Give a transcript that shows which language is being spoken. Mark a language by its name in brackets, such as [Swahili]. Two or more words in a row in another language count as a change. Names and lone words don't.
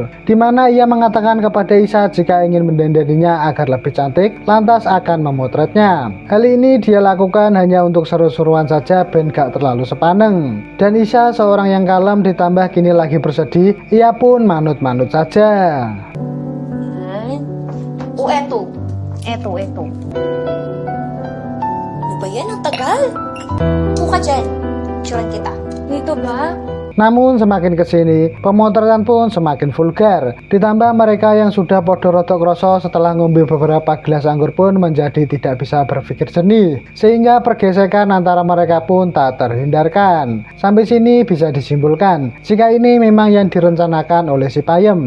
[Indonesian] Di mana ia mengatakan kepada Isa jika ingin mendandaninya agar lebih cantik, lantas akan memotretnya. Hal ini dia lakukan hanya untuk seru-seruan saja [Javanese] ben gak terlalu sepaneng. [Indonesian] Dan Isa seorang yang kalem ditambah kini lagi bersedih, ia pun manut-manut saja. [Filipino] Oh, eto. Eto. Ano ba yan? Ang tagal. Buka dyan. Picturean kita. Dito ba? [Indonesian] Namun semakin kesini, pemotretan pun semakin vulgar. Ditambah mereka yang sudah [Javanese] podo rotok kroso [Indonesian] setelah ngombe beberapa gelas anggur pun menjadi tidak bisa berpikir jernih. Sehingga pergesekan antara mereka pun tak terhindarkan. Sampai sini bisa disimpulkan, jika ini memang yang direncanakan oleh si Payam.